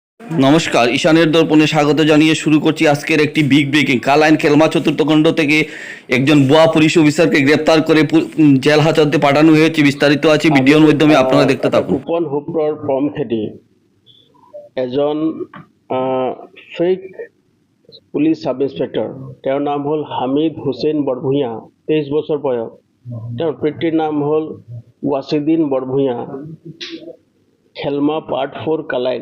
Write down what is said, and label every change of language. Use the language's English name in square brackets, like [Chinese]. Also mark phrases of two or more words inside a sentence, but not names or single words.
[Bangla] নমস্কার, ঈশানের দর্পণে স্বাগত জানিয়ে শুরু করছি আজকের একটি বিগ ব্রেকিং। কালাইন খেলমা চতুর্থখণ্ড থেকে একজন ভুয়া পুলিশ অফিসারকে গ্রেপ্তার করে জেল হাজতে পাঠানো হয়েছে। বিস্তারিত আছে ভিডিওর মাধ্যমে, আপনারা দেখতে থাকুন। [Assamese] গোপন সূত্ৰৰ পম খেদি এজন ফেক পুলিচ সাব ইন্সপেক্টৰ, তেওঁৰ নাম হ'ল হামিদ হুছেইন বৰভূঞা, 23 বছৰ বয়স। তেওঁৰ পিতৃৰ নাম হ'ল ৱাছিদিন বৰভূঞা, খেলমা পাৰ্ট 4 কালাইন।